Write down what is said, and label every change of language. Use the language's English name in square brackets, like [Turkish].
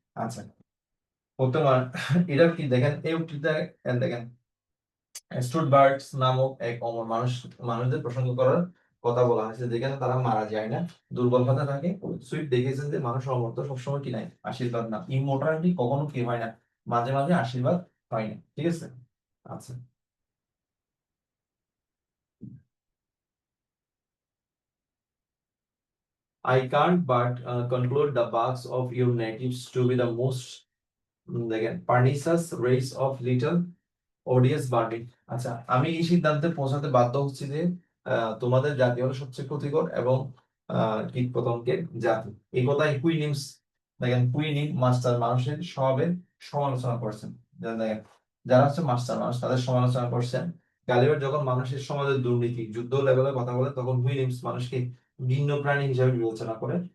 [Bangla] আচ্ছা, বর্তমান এটা কি দেখেন এই উক্তিতে, দেখেন স্টুটবার্টস নামক এক অমর মানুষদের প্রসঙ্গ করার কথা বলা হয়েছে, যেখানে তারা মারা যায় না, দুর্বলতা থাকে। সুইফট দেখেছেন যে মানুষ অমরত্ব সবসময় কি নাই, আশীর্বাদ না, ইমোর্টালিটি কখনো কি হয় না, মাঝে মাঝে আশীর্বাদ হয় না, ঠিক আছে। [English] আচ্ছা, I can't but conclude the barks of your natives to be the most দেখেন pernicious race of little odious vermin। [Bangla] আচ্ছা, আমি এই সিদ্ধান্তে পৌঁছাতে বাধ্য হচ্ছি যে তোমাদের জাতি হলো সবচেয়ে ক্ষতিকর এবং কীট পতঙ্গের জাতি। এই কথাই কুইনিমস, দেখেন কুইনিম মাস্টার মানুষের স্বভাবের সমালোচনা করছেন। দেখেন যারা হচ্ছে মাস্টার মানুষ তাদের সমালোচনা করছেন। গালিবার যখন মানুষের সমাজের দুর্নীতি যুদ্ধ লেভেলে কথা বলে, তখন হুইলিমস মানুষকে ভিন্ন প্রাণী হিসাবে বিবেচনা করে।